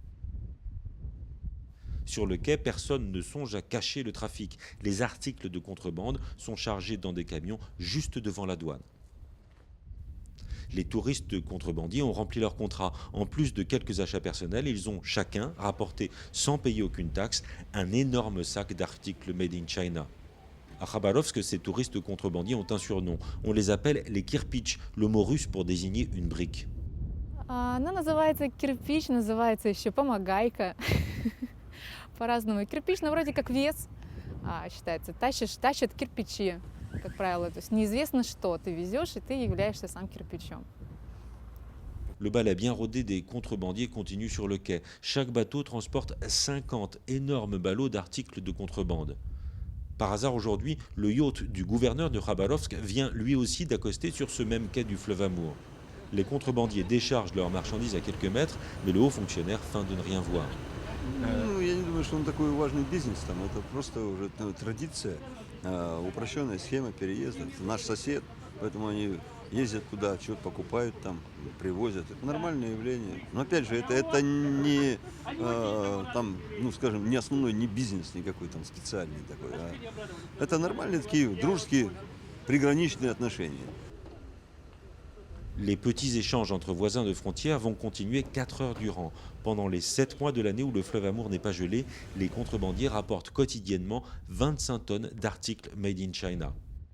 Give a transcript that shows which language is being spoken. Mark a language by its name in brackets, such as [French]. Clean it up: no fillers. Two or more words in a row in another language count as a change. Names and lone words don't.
[French] Sur le quai, personne ne songe à cacher le trafic. Les articles de contrebande sont chargés dans des camions juste devant la douane. Les touristes contrebandiers ont rempli leur contrat. En plus de quelques achats personnels, ils ont chacun rapporté, sans payer aucune taxe, un énorme sac d'articles [English] made in China. [French] À Khabarovsk, ces touristes contrebandiers ont un surnom. On les appelle les kirpich, le mot russe pour désigner une brique. [Russian] Она называется кирпич, называется еще помогайка. По-разному. Кирпич, ну, вроде как вес считается. Тащат кирпичи, как правило. То есть неизвестно что. Ты везешь, и ты являешься сам кирпичом. [French] Le balai bien rodé des contrebandiers continue sur le quai. Chaque bateau transporte 50 énormes ballots d'articles de contrebande. Par hasard aujourd'hui, le yacht du gouverneur de Khabarovsk vient lui aussi d'accoster sur ce même quai du fleuve Amour. Les contrebandiers déchargent leurs marchandises à quelques mètres, mais le haut fonctionnaire feint de ne rien voir. [Russian] Ну, я не думаю, что он такой важный бизнес, там, это просто уже традиция, упрощенная схема переезда. Это наш сосед, поэтому они ездят туда, что-то покупают там, привозят. Это нормальное явление. Но опять же, это не, там, ну, скажем, не основной, не бизнес никакой там специальный такой. Это нормальные такие дружеские приграничные отношения. [French] Les petits échanges entre voisins de frontières vont continuer 4 heures durant. Pendant les 7 mois de l'année où le fleuve Amour n'est pas gelé, les contrebandiers rapportent quotidiennement 25 tonnes d'articles [English] made in China.